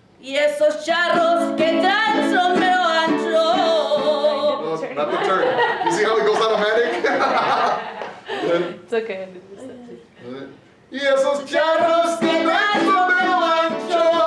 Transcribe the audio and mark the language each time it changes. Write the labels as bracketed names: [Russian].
[Spanish] Y esos charros que traen sombrero ancho. [English] No, not the turn. You see how it goes automatic? It's okay. I did this. [Spanish] Y esos charros que traen sombrero ancho.